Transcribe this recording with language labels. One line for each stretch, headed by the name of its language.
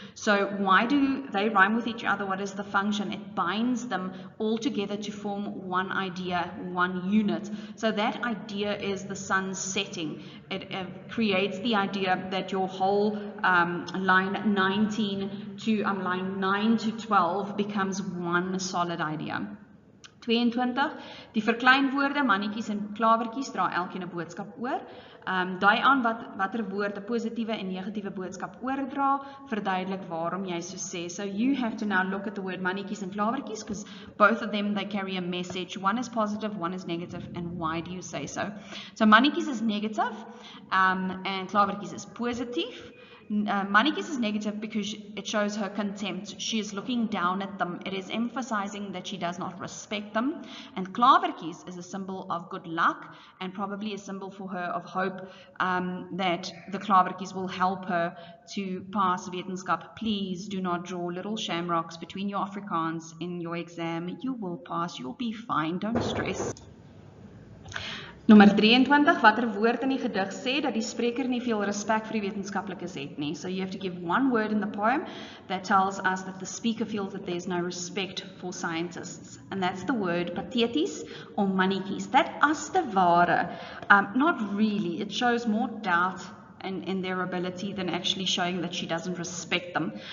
English: So why do they rhyme with each other? What is the function? It binds them all together to form one idea, one unit. So that idea is the sun setting. It creates the idea that your whole line 19 to line 9 to 12 becomes one solid idea.
Afrikaans: 22, die verkleinwoorde, mannetjies en klawertjies dra elkeen 'n boodskap oor. Dui aan watter woord 'n positiewe en negatiewe boodskap oordra, verduidelik waarom jy so sê.
English: So you have to now look at the word mannetjies and klawertjies, because both of them, they carry a message. One is positive, one is negative, and why do you say so? So mannetjies is negative, and klawertjies is positief. Mannetjies is negative because it shows her contempt. She is looking down at them. It is emphasizing that she does not respect them. And klawertjies is a symbol of good luck and probably a symbol for her of hope that the klawertjies will help her to pass wetenskap. Please do not draw little shamrocks between your Afrikaans in your exam. You will pass. You'll be fine. Don't stress.
Afrikaans: Nommer 23, watter woord in die gedig sê dat die spreker nie veel respek vir die wetenskaplikes het nie.
English: So you have to give one word in the poem that tells us that the speaker feels that there's no respect for scientists. And that's the word patheties or mannetjies. That as te ware, not really. It shows more doubt in their ability than actually showing that she doesn't respect them.